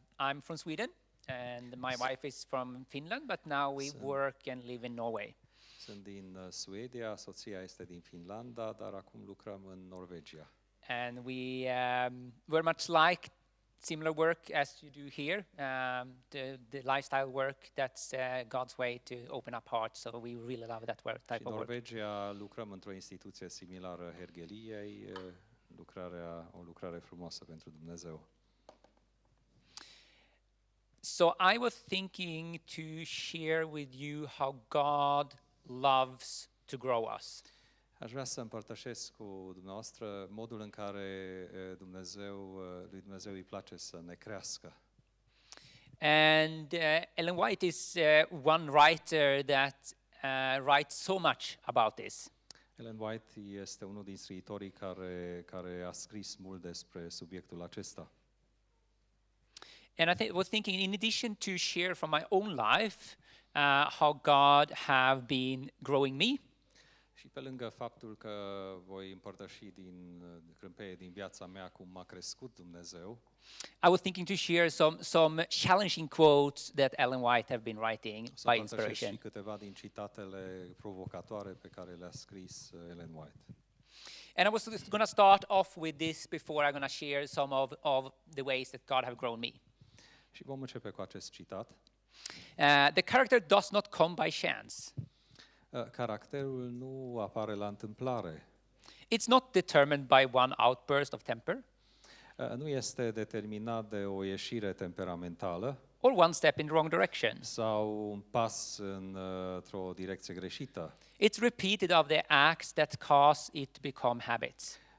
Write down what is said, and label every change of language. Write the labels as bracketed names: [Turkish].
[English] I'm from Sweden and my wife is from Finland, but now we work and live in Norway. [Romanian] Sunt din Suedia, soția este din Finlanda, dar acum lucrăm în Norvegia. [English] And we very much like similar work as you do here, the lifestyle work, that's God's way to open up hearts, so we really love that work, type of work. [Romanian] În Norvegia lucrăm într-o instituție similară Hergheliei, o lucrare frumoasă pentru Dumnezeu. [English] So I was thinking to share with you how God loves to grow us. [Romanian] Aș vrea să împărtășesc cu dumneavoastră modul în care lui Dumnezeu îi place să ne crească. [English] And Ellen White is one writer that writes so much about this. [Romanian] Ellen White este unul din scriitorii care a scris mult despre subiectul acesta. [English] And I was thinking, in addition to share from my own life how God have been growing me, [Romanian] și pe lângă faptul că voi împărtăși din crâmpeie din viața mea cum m-a crescut Dumnezeu, [English] I was thinking to share some challenging quotes that Ellen White have been writing by inspiration. [Romanian] și câteva din citatele provocatoare pe care le-a scris Ellen White. [English] And I was going to start off with this before I'm going to share some of the ways that God have grown me. [Romanian] Și vom începe cu acest citat. [English] The character does not come by chance. [Romanian] Caracterul nu apare la întâmplare. [English] It's not determined by one outburst of temper. [Romanian] Nu este determinat de o ieșire temperamentală [English] Or one step in the wrong direction. [Romanian] sau un pas într-o direcție greșită. [English] It's repeated of the acts that cause it to become habits.